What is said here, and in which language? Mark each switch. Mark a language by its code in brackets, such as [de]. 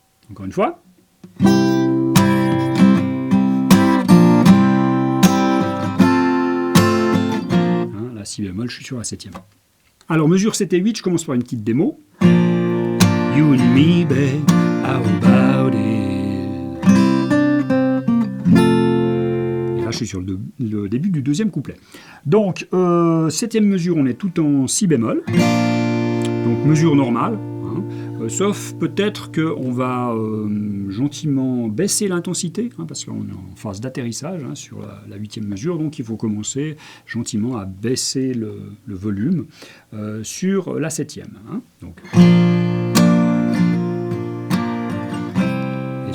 [fr] Encore une fois. La Si bémol, je suis sur la 7e. Alors, mesure 7 et 8, je commence par une petite démo. [en] You and me, babe, how about it? [fr] Et là, je suis sur le début du 2e couplet. Donc, 7e mesure, on est tout en Si bémol. Donc, mesure normale. Sauf peut-être qu'on va gentiment baisser l'intensité, hein, parce qu'on est en phase d'atterrissage, hein, sur la 8e mesure, donc il faut commencer gentiment à baisser le volume sur la 7e. Hein, donc. Et